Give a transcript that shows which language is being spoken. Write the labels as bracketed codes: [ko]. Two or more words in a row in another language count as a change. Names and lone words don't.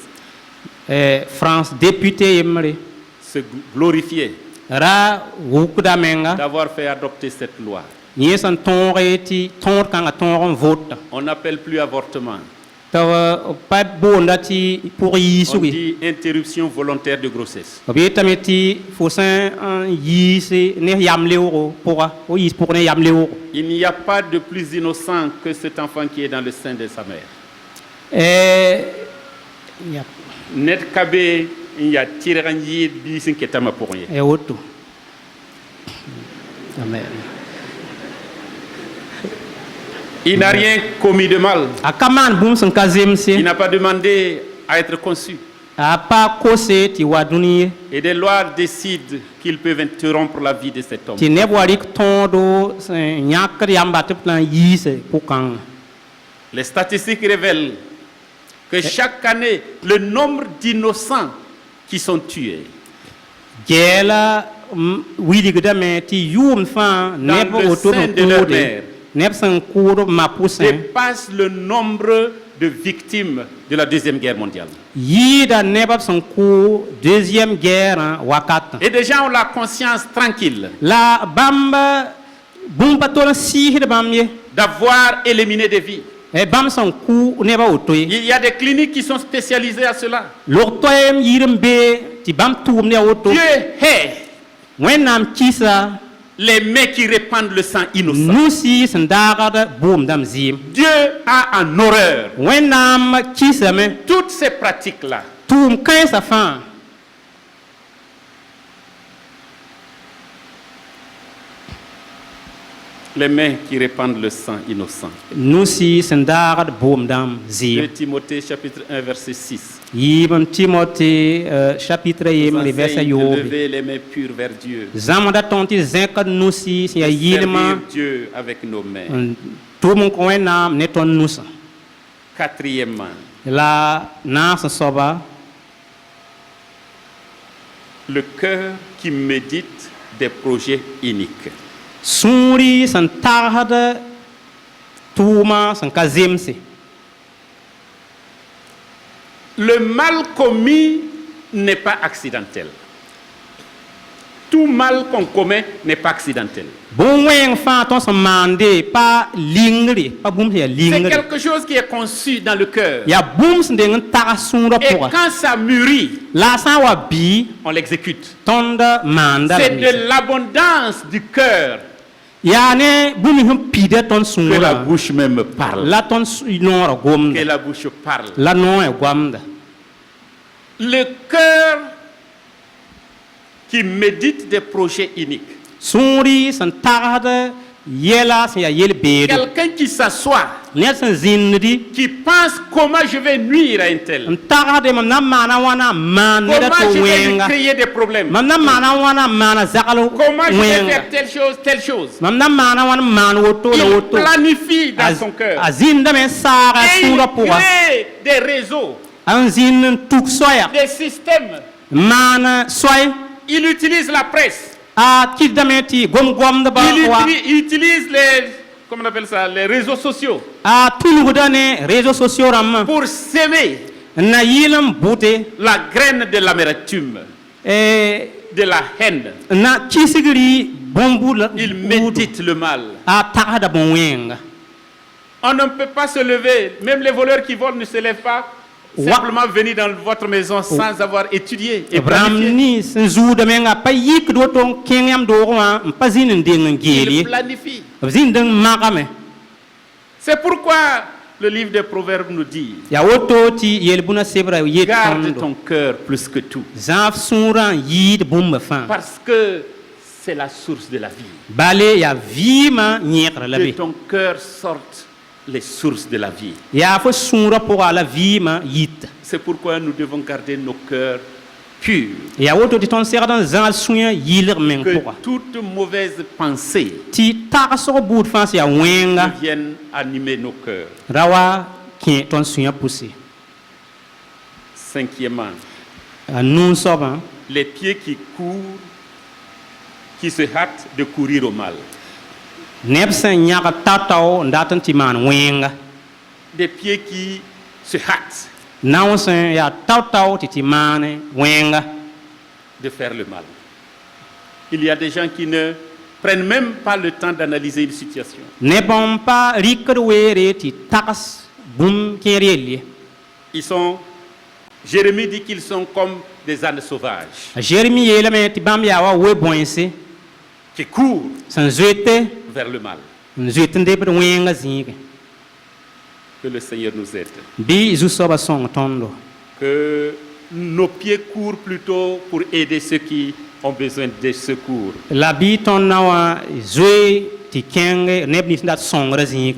[mos] France député yembre [fr] se glorifiait [mos] ra wʋkda menga [fr] d'avoir fait adopter cette loi. [mos] yẽ sẽn tõoge tɩ tõod kãngã tõog n vota. [fr] On n'appelle plus avortement, [mos] tɩ pa boonda tɩ pʋg [fr] on [mos] yiisge. [fr] dit interruption volontaire de grossesse. [mos] B yetame tɩ fo sẽn n yiis ne yam leoogo pʋga fo yiis pʋg ne yam leoogo. [fr] Il n'y a pas de plus innocent que cet enfant qui est dans le sein de sa mère. Net kabe il y a tiré bi sin ketama pour rien. [mos] E woto. Amen. [fr] Il n'a rien commis de mal. [mos] A ka maan bũmb sẽn ka [fr] Il [mos] zemse [fr] n'a pas demandé à être conçu. [mos] a pa kose tɩ wa dũni ye [fr] Et des lois décident qu'ils peuvent interrompre la vie de cet homme. [mos] tɩ neb wa rɩk tõodo sẽn yãkd yamba tɩ b tɩ na n yiise pʋg-kãngã. [fr] Les statistiques révèlent que chaque année, le nombre d'innocents qui sont tués [mos] Gɛɛla wilgdame tɩ yʋʋmd fãa neb [fr] le [mos] woto [fr] sein [mos] n [fr] de leur [mos] kʋʋde [fr] mère. [mos] neb sẽn kʋʋd b ma pʋsẽ [fr] dépasse le nombre de victimes de la Deuxième Guerre mondiale. [mos] yɩɩda neb b sẽn kʋʋ [fr] deuxième guerrã [mos] wakatã. [fr] Et des gens ont la conscience tranquille [mos] La bãmb bũmb pa tol n sɩɩsd bãmb ye [fr] d'avoir éliminé des vies. [mos] bãmb sẽn kʋ nebã woto ye [fr] Il y a des cliniques qui sont spécialisées à cela. [mos] log toɛɛm yɩɩd n be tɩ bãmb tʋʋm ne a woto [fr] Dieu hait [mos] wẽnnaam kɩsa [fr] les mains qui répandent le sang innocent. [mos] nusi sẽn daagd boomdãmb zɩɩm. [fr] Dieu a en horreur [mos] wẽnnaam kɩsame [fr] toutes ces pratiques-là. [mos] tʋʋm kãensã fãa. [fr] Les mains qui répandent le sang innocent. [mos] nusi sẽn daagd boomdãmb 2 zɩɩm. [fr] Timothée chapitre 1 verset 6. [mos] yɩɩb tɩmote chapitre [fr] Nous [mos] yembre vɛrsa [fr] enseigne de [mos] yoobe. [fr] lever les mains pures vers Dieu. [mos] zãmda tõnd tɩ zẽkd nusi sẽn yaa yɩlmã [fr] Servir Dieu avec nos mains. [mos] n tʋʋm n kõ wẽnnaam ne tõnd nusã. [fr] Quatrièmement, [mos] La naas n soaba [fr] le cœur qui médite des projets iniques. sũuri sẽn tagsd tʋʋmã sẽn ka zemse. Le mal commis n'est pas accidentel. Tout mal qu'on commet n'est pas accidentel. [mos] bõn-wẽng fãa tõnd sẽn maande pa lingre pa bũmb sẽn yaa [fr] C'est [mos] lingre. [fr] quelque chose qui est conçu dans le cœur. [mos] yaa bũmb sẽn deng n tags sũurã [fr] Et [mos] pʋga. [fr] quand ça mûrit, [mos] La a sã n wa bɩ [fr] on l'exécute. [mos] tõnd maanda [fr] C'est de l'abondance du cœur [mos] yaa ne bũmb sẽn pida tõnd [fr] que la [mos] sũurã [fr] bouche même parle. [mos] la tõnd noorã gomda [fr] Que la bouche parle. [mos] la noogã goamda. [fr] Le cœur qui médite des projets iniques. [mos] sũuri sẽn tagsd yɛla sẽn yaa yel-beedo. [fr] Quelqu'un qui s'assoit, [mos] ned sẽn zĩnddi [fr] qui pense comment je vais nuire à un tel. [mos] n tagsde mam na n maana wãna n maan neda [fr] Comment [mos] tɩ [fr] je vais lui [mos] wẽnga. [fr] créer des problèmes. [mos] Mam na n maana wãna n maana zagl [fr] Comment je vais [mos] wẽnga. [fr] faire telle chose. [mos] Mam na n maana wãn n maan woto la [fr] Il [mos] woto. [fr] planifie dans son cœur. [mos] A zĩndame n saaga [fr] Et il [mos] sũurã pʋga. [fr] crée des réseaux, [mos] A n zĩnd n tuk soɛya [fr] des systèmes. [mos] n maan soɛ. [fr] Il utilise la presse. [mos] A kɩtdame tɩ gom-gomdbã wa [fr] Il utilise les, comment on appelle ça, les réseaux sociaux [mos] a tulgda ne [fr] réseaux sociaux [mos] rãmbã [fr] pour s'aimer [mos] n na yɩl n bʋte [fr] la graine de l'amertume, de la haine. [mos] n na kisgri bõn-buud [fr] Il médite le mal. [mos] a tagsda bõn-wẽnga. [fr] On ne peut pas se lever, même les voleurs qui volent ne se lèvent pas, simplement venir dans votre maison sans avoir étudié et [mos] Bram [fr] planifié. [mos] ni sẽn zuudã menga pa yikd woto n kẽng yãmb doogẽ wã n pa zĩnd n deng n geel [fr] Il [mos] ye. [fr] planifie. [mos] B zĩnd n magame. [fr] C'est pourquoi le livre des Proverbes nous dit: [mos] yaa woto tɩ yel-bũna sebra yet [fr] garde [mos] tõndo [fr] ton cœur plus que tout, [mos] zãaf sũurã n yɩɩd bũmba fãa. [fr] parce que c'est la source de la vie. [mos] Bale yaa vɩɩmã yẽegr la [fr] De [mos] be. [fr] ton cœur sortent les sources de la vie. [mos] Ya fo sũurã pʋga la vɩɩmã yita. [fr] C'est pourquoi nous devons garder nos cœurs purs. [mos] Ya woto tɩ tõnd segd n zãag sũyã yɩlg meng [fr] Que [mos] pʋga. [fr] toute mauvaise pensée [mos] Tɩ tagsg buud fãa sẽn yaa wẽnga [fr] ne vienne animer nos cœurs. [mos] ra wa kẽ tõnd sũyã pʋse. [fr] Cinquièmement, [mos] A nuu soabã, [fr] les pieds qui courent, qui se hâtent de courir au mal. [mos] neb sẽn yãg tao-tao n dat n tɩ maan wẽnga. [fr] Des pieds qui se hâtent [mos] Nao sẽn yaa tao-tao tɩ maan wẽnga. [fr] de faire le mal. Il y a des gens qui ne prennent même pas le temps d'analyser une situation. [mos] Neb n pa rɩkd weere tɩ tags bũmb kẽer yell ye. [fr] Ils sont, Jérémie dit qu'ils sont comme des ânes sauvages [mos] A Jeremi yeelame tɩ bãmb yaa wa we-bõense [fr] qui courent [mos] sẽn zoete [fr] vers le mal. [mos] n zoet n debd wẽnga zĩige. [fr] Que le Seigneur nous aide. [mos] Bɩ zu-soabã sõng tõndo. [fr] Que nos pieds courent plutôt pour aider ceux qui ont besoin de secours. [mos] La bɩ tõnd na wã zoe tɩ kẽng neb nins n dat sõngrã zĩige.